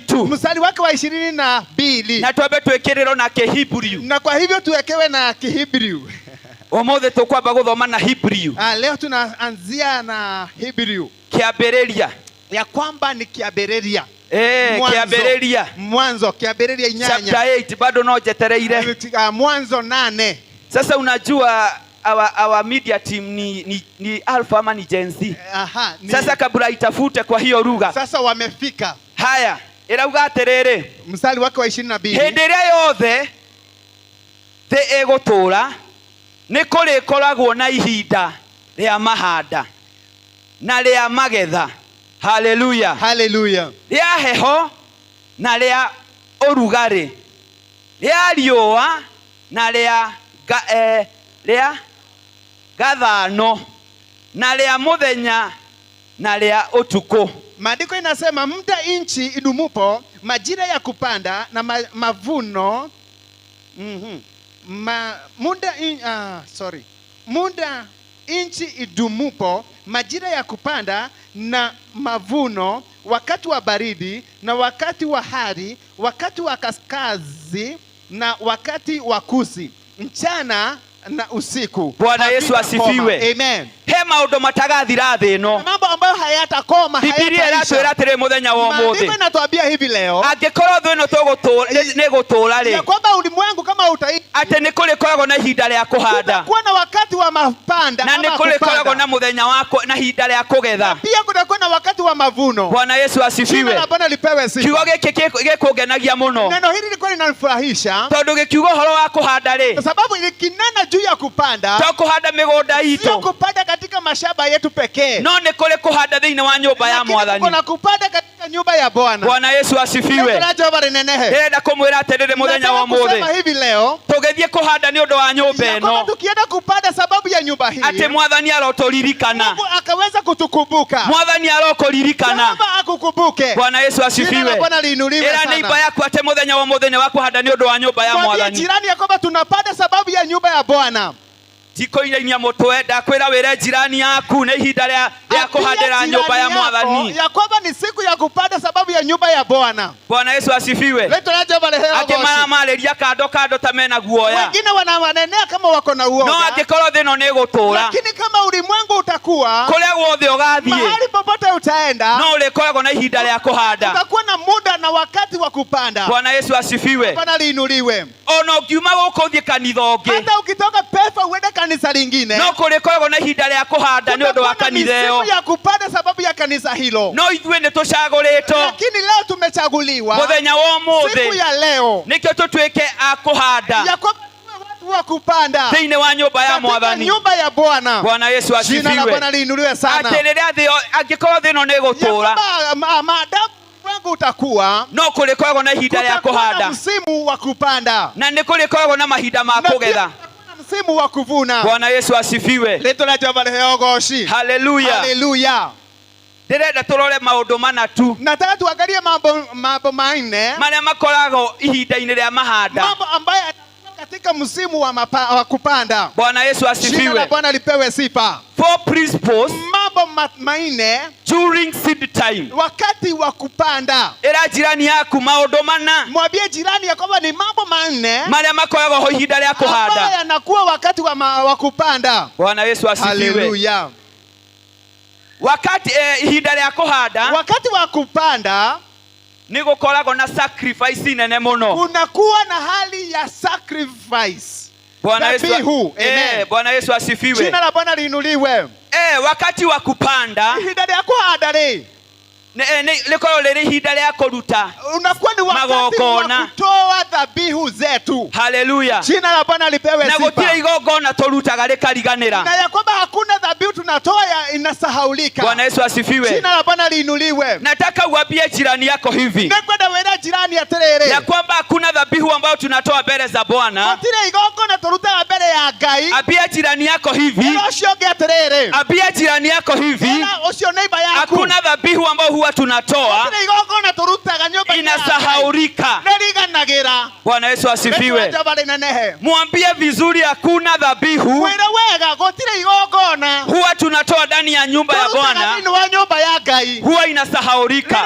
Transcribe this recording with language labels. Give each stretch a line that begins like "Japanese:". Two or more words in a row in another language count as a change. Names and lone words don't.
Swahili: 23 mstari wake wa 22.
Kikuyu: na twambe twikiriro na Kihibrio.
Swahili: Na kwa hivyo tuwekewe na Kihibrio.
Kikuyu: Omothe tukwamba guthoma na Hebrew.
Swahili: Leo tunaanzia na Hebrew.
Kikuyu: Kiambĩrĩria.
Swahili: Ya kwamba ni kiambĩrĩria.
Kikuyu: Kiambĩrĩria.
Swahili: Mwanzo, kiambĩrĩria 8.
Kikuyu: Chapter 8 bado no jetereire.
Swahili: Mwanzo 8. Sasa unajua
English: our media team
Swahili: ni Alpha ama ni Gen Z. Sasa kabla itafute kwa hiyo lugha. Sasa wamefika. Haya,
Kikuyu: irauga atiriri.
Swahili: Mstari wake wa 22.
Kikuyu: Hĩndĩ ĩrĩa yothe thĩ ĩgũtũũra nĩ kũrĩkoragwo na ihinda rĩa mahanda na rĩa magetha. Haleluya. Haleluya. Rĩa heho na rĩa ũrugarĩ, rĩa riũa na rĩa gathano na rĩa mũthenya na rĩa ũtukũ.
Swahili: Maandiko inasema muda inchi idumupo, majira ya kupanda na mavuno. Muda inchi idumupo, majira ya kupanda na mavuno, wakati wa baridi na wakati wa hari, wakati wa kaskazi na wakati wa kusi, mchana na usiku. Bwana Yesu asifiwe. Amen.
Kikuyu: He maundu matagathira thĩ ĩno.
Swahili: Mambo ambayo hayatakoma,
Kikuyu: Biblia iratwĩra atĩrĩ mũthenya wa ũmũthĩ.
Swahili: Maandiko inatuambia hivi leo,
Kikuyu: angĩkorwo thĩ ĩno nĩ gũtũũra rĩ,
Swahili: ya kwamba ulimwengu kama utaishi,
Kikuyu: atĩ nĩ kũrĩkoragwo na ihinda rĩa kũhanda,
Swahili: kutakuwa na wakati wa mapanda
Kikuyu: na nĩ kũrĩkoragwo na mũthenya na ihinda rĩa kũgetha,
Swahili: pia kutakuwa na wakati wa mavuno. Bwana Yesu asifiwe. Jina la Bwana lipewe sifa.
Kikuyu: Kiugo gĩkĩ gĩkũngenagia mũno.
Swahili: Neno hili liko linanifurahisha,
Kikuyu: tondũ gĩkiuga ũhoro wa kũhanda rĩ,
Swahili: kwa sababu ikinena juu ya kupanda,
Kikuyu: to kũhanda mĩgũnda itũ,
Swahili: sio kupanda katika mashamba yetu pekee,
Kikuyu: no nĩ kũrĩ kũhanda thĩinĩ wa nyũmba ya Mwathani.
Swahili: Kuna kupanda katika nyumba ya Bwana. Bwana Yesu asifiwe.
Kikuyu: Ndĩrenda kũmwĩra atĩrĩrĩ mũthenya wa ũmũthĩ,
Swahili: hivi leo
Kikuyu: tũgĩthiĩ kũhanda nĩ ũndũ wa nyũmba ĩno,
Swahili: tukienda kupanda sababu ya nyumba hii,
Kikuyu: atĩ Mwathani arotũririkana,
Swahili: Mungu akaweza kutukumbuka,
Kikuyu: Mwathani arokũririkana.
Swahili: Baba akukumbuke. Bwana Yesu asifiwe.
Kikuyu: Ĩra neighbor yaku atĩ mũthenya wa ũmũthĩ nĩ wa kũhanda nĩ ũndũ wa nyũmba ya Mwathani.
Swahili: Mwambie jirani ya kwamba tunapanda sababu ya nyumba ya Bwana.
Kikuyu: Tikoinia mũtwe, ndakwĩra wĩre jirani yaku nĩ ihinda rĩa kũhandĩra nyũmba ya Mwathani,
Swahili: ya kwamba ni siku ya kupanda sababu ya nyumba ya Bwana. Bwana Yesu asifiwe.
Kikuyu: Akĩmaramarĩria kando kando ta mena guoya,
Swahili: wengine wananenea kama wako na uoga,
Kikuyu: no angĩkorwo thĩ ĩno nĩ gũtũũra,
Swahili: lakini kama ulimwengu utakuwa
Kikuyu: kũrĩa guothe ũgathiĩ,
Swahili: mahali popote utaenda,
Kikuyu: no ũrĩkoragwo na ihinda rĩa kũhanda,
Swahili: utakuwa na muda na wakati wa kupanda. Bwana Yesu asifiwe. Bwana liinuliwe.
Kikuyu: Ona ũngiuma gũkũ ũthiĩ kanitha ũngĩ,
Swahili: hata ukitoka Pefa uende kanisa lingine,
Kikuyu: no kũrĩkoragwo na ihinda rĩa kũhanda nĩ ũndũ wa kanitha ĩyo,
Swahili: siku ya kupanda sababu ya kanisa hilo.
Kikuyu: No ithuĩ nĩ tũcagũrĩtwo,
Swahili: lakini leo tumechaguliwa
Kikuyu: mũthenya wa ũmũthĩ,
Swahili: siku ya leo,
Kikuyu: nĩkĩo tũtuĩke a kũhanda
Swahili: ya kwamba watu wa kupanda
Kikuyu: thĩinĩ wa nyũmba ya Mwathani,
Swahili: nyumba ya Bwana. Bwana Yesu asifiwe. Jina la Bwana liinuliwe sana.
Kikuyu: Atĩ rĩrĩa angĩkorwo thĩ ĩno nĩ gũtũũra,
Swahili: maadamu wangu utakuwa,
Kikuyu: no kũrĩkoragwo na ihinda rĩa kũhanda,
Swahili: msimu wa kupanda,
Kikuyu: na nĩ kũrĩkoragwo na mahinda ma kũgetha,
Swahili: msimu wa kuvuna. Bwana Yesu asifiwe. Leto la Jehova leo goshi. Haleluya. Haleluya.
Kikuyu: Ndĩrenda tũrore maũndũ mana tu.
Swahili: Nataka tuangalie mambo manne
Kikuyu: marĩa makoragwo ihinda-inĩ rĩa mahanda,
Swahili: mambo ambayo katika msimu wa kupanda. Bwana Yesu asifiwe. Jina la Bwana lipewe sifa. 4 principles mambo manne
English: during seed time,
Swahili: wakati wa kupanda.
Kikuyu: Ĩra jirani yaku maũndũ mana,
Swahili: mwambie jirani ya kwamba ni mambo manne
Kikuyu: marĩa makoragwo ho ihinda rĩa kũhanda,
Swahili: ambayo yanakuwa wakati wa kupanda. Bwana Yesu asifiwe. Haleluya.
Kikuyu: Wakati ihinda rĩa kũhanda,
Swahili: wakati wa kupanda,
Kikuyu: nĩ gũkoragwo na sacrifice nene mũno,
Swahili: kunakuwa na hali ya sacrifice. Bwana Yesu, Bwana Yesu asifiwe. Jina la Bwana liinuliwe. Wakati wa kupanda,
Kikuyu: ihinda rĩa kũhanda lĩkoragwo rĩrĩ ihinda rĩa kũruta,
Swahili: unakuwa ni wakati wa kutoa dhabihu zetu. Haleluya. Jina la Bwana lipewe sifa.
Kikuyu: Na gũtirĩ igongona tũrutaga rĩkariganĩra,
Swahili: na ya kwamba hakuna dhabihu tunatoa inasahaulika. Bwana Yesu asifiwe. Jina la Bwana liinuliwe. Nataka uambie jirani yako hivi,
Kikuyu: nakwenda wera jirani aterere,
Swahili: ya kwamba hakuna dhabihu ambayo tunatoa mbele za Bwana,
Kikuyu: gũtirĩ igongona tũrutaga mbele ya Ngai.
Swahili: Ambia jirani yako hivi, ambia jirani yako hivi, hakuna dhabihu ambayo huwa tunatoa inasahaulika. Bwana Yesu asifiwe. Mwambie vizuri hakuna dhabihu huwa tunatoa ndani ya nyumba ya Bwana huwa inasahaulika.